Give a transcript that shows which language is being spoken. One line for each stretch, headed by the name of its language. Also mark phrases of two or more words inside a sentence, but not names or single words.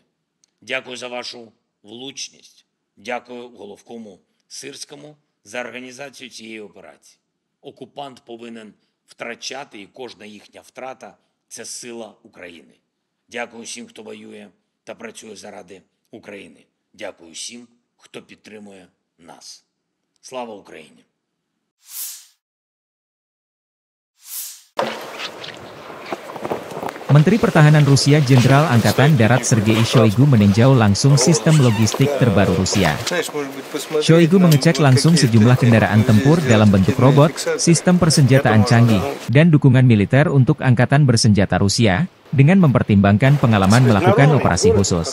Ukrainian: Дякую за вашу влучність. Дякую головкому Сирському за організацію цієї операції. Окупант повинен втрачати, і кожна їхня втрата – це сила України. Дякую всім, хто воює та працює заради України. Дякую всім, хто підтримує нас. Слава Україні!
Indonesian: Menteri Pertahanan Rusia Jenderal Angkatan Darat Sergei Shoigu meninjau langsung sistem logistik terbaru Rusia. Shoigu mengecek langsung sejumlah kendaraan tempur dalam bentuk robot, sistem persenjataan canggih, dan dukungan militer untuk angkatan bersenjata Rusia, dengan mempertimbangkan pengalaman melakukan operasi khusus.